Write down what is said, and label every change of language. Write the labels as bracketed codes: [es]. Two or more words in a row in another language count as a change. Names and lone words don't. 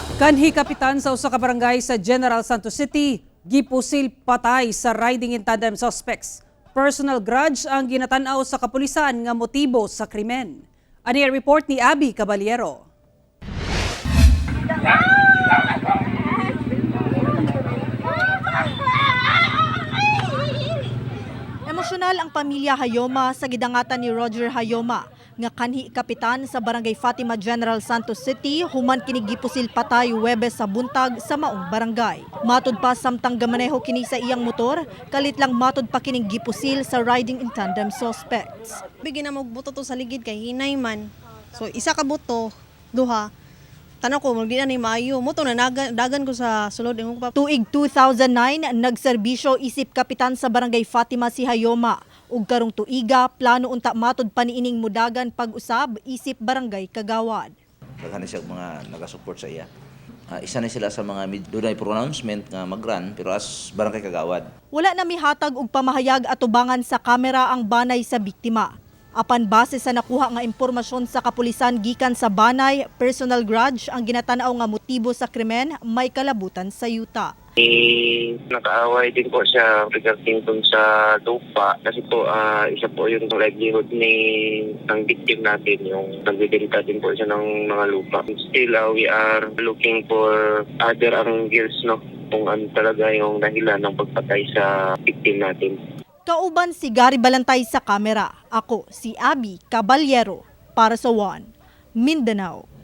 [ceb] Kanhi kapitan sa usa ka barangay sa General Santos City, gipusil patay sa [en] riding in tandem suspects. Personal grudge [ceb] ang ginatanaw sa kapulisan nga motibo sa krimen. Ani ang report ni Abby Caballero. Emosyonal ang pamilya Hayoma sa gidangatan ni Roger Hayoma nga kanhi kapitan sa Barangay Fatima General Santos City human kini gipusil patay Huwebes sa buntag sa maong barangay. Matud pa samtang gamaneho kini sa iyang motor, kalit lang matud pa kining gipusil sa [en] riding in tandem suspects. [ceb] Bigyan na magbuto to sa ligid kay hinay man. So isa ka buto, duha. Tanong ko, magdi na ni maayo. Mo to na dagan ko sa sulod ingong pa. Tuig 2009, nagserbisyo isip kapitan sa Barangay Fatima si Hayoma. Ug karong tuiga, plano unta matud pa niining mudagan pag-usab isip Barangay Kagawad. Daghan siya mga nagasupport sa iya. Isa na sila sa mga dunay pronouncement nga mag-run pero as Barangay Kagawad. Wala na mihatag og pamahayag atubangan sa kamera ang banay sa biktima. Apan base sa nakuha nga impormasyon sa kapulisan gikan sa banay, [en] personal grudge [ceb] ang ginatanaw nga motibo sa krimen may kalabutan sa yuta. [tl] Nakaaway din po siya regarding dun sa lupa kasi po isa po yung livelihood ng victim natin, yung nagbibenta din po siya ng mga lupa. [en] Still we are looking for other angles, no, [tl] kung ano talaga yung dahilan ng pagpatay sa victim natin. [ceb] Kauban si Gary Balantay sa kamera. Ako si Abby Caballero para sa One Mindanao.